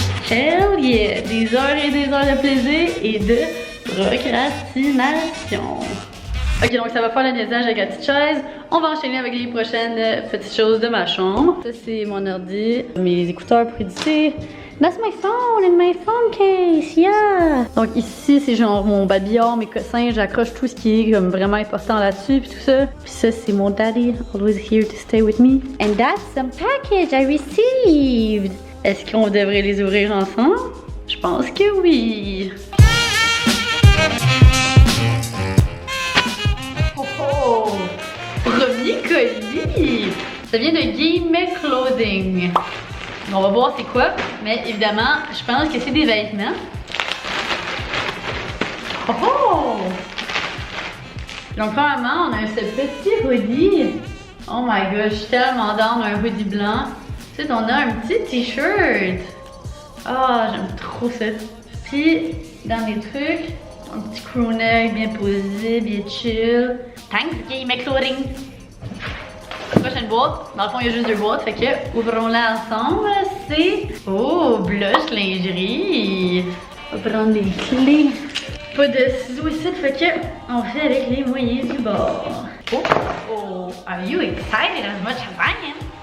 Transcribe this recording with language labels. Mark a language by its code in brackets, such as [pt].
[en] Hell yeah! [fr] Des heures et des heures de plaisir et de procrastination. Ok, donc ça va faire le niaisage avec la petite chaise. On va enchaîner avec les prochaines petites choses de ma chambre. Ça c'est mon ordi, mes écouteurs pour éditer. [en] That's my phone and my phone case, yeah! [fr] Donc ici c'est genre mon babillard, mes cossins, j'accroche tout ce qui est comme vraiment important là-dessus puis tout ça. Puis ça c'est mon daddy, [en] always here to stay with me. And that's some package I received! [fr] Est-ce qu'on devrait les ouvrir ensemble? Je pense que oui! Oh! Premier colis! Ça vient de Game Clothing. On va voir c'est quoi, mais évidemment, je pense que c'est des vêtements. Oh! Donc premièrement, on a ce petit hoodie. [en] Oh my gosh, [fr] je suis tellement down un hoodie blanc. Ensuite, on a un petit t-shirt. Ah, j'aime trop ça. Puis, dans les trucs, un petit crewneck bien posé, bien chill. [en] Thanks, [fr] Game Clothing. Prochaine boîte. Dans le fond, il y a juste 2 boîtes, fait que ouvrons-la ensemble. C'est... Oh, blush lingerie. On va prendre les clés. Pas de ciseaux ici, fait que on fait avec les moyens du bord. [en] Oh, are you excited as much as I am?